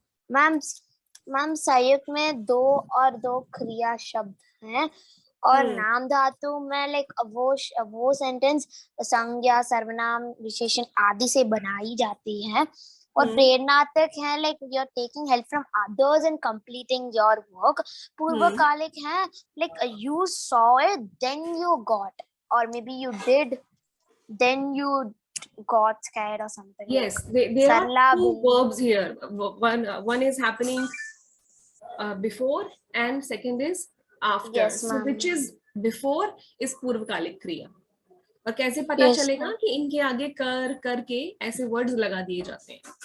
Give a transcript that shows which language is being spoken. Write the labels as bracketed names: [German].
[Hindi] Ma'am संयुक्त में दो और दो क्रिया शब्द हैं, और नाम धातु में लाइक वो सेंटेंस संज्ञा, सर्वनाम, विशेषण आदि से बनाई जाती है. [English] और प्रेरणार्थक है like you are taking help from others in completing your work. पूर्वकालिक है like you saw it then you got, और maybe you did then you got scared or something. Yes, there are two verbs here. One is happening before and second is after. Yes, so which is before is पूर्वकालिक क्रिया. [Hindi] और कैसे पता चलेगा कि इनके आगे कर करके ऐसे वर्ड्स लगा दिए जाते हैं.